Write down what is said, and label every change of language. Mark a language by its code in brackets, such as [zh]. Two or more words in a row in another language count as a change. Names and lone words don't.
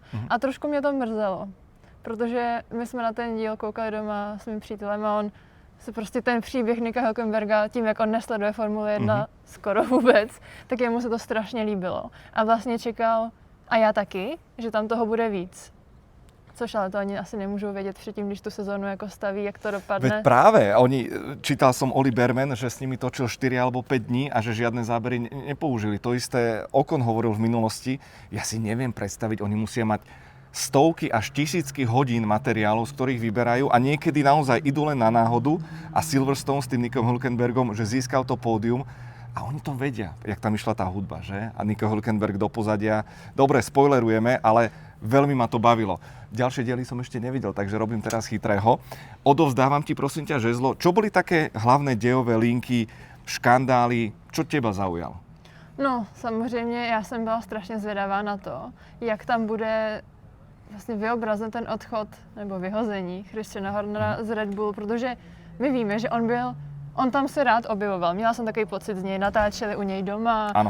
[cs] A trošku mě to mrzelo, protože my jsme na ten díl koukali doma s mým přítelem a on se prostě ten příběh Nika Hülkenberga, tím jak on nesleduje Formule 1 skoro vůbec, tak jemu se to strašně líbilo. A vlastně čekal, a já taky, že tam toho bude víc. Což ale to ani asi nemůžou vědět předtím, když tu sezónu jako staví, jak to dopadne. [sk] Veď práve, čítal som Oli Berman, že s nimi točil 4 alebo 5 dní a že žiadne zábery nepoužili. To isté Ocon hovoril v minulosti. Ja si neviem predstaviť, oni musia mať stovky až tisícky hodín materiálov, z ktorých vyberajú a niekedy naozaj idú len na náhodu a Silverstone s tým Nickom Hülkenbergom, že získal to pódium. A oni to vedia, jak tam išla tá hudba, že? A Nico Hülkenberg do pozadia. Dobre, spoilerujeme, ale veľmi ma to bavilo. Ďalšie diely som ešte nevidel, takže robím teraz chytrého. Odovzdávam ti, prosím ťa, žezlo. Čo boli také hlavné dejové linky, škandály, čo teba zaujalo? [cs] No, samozřejmě, já jsem byla strašně zvědavá na to, jak tam bude vlastně vyobrazen ten odchod nebo vyhození Christiana Hornera z Red Bull, protože my víme, že on tam se rád objevoval. Měla jsem takový pocit z něj, natáčeli u něj doma, ano.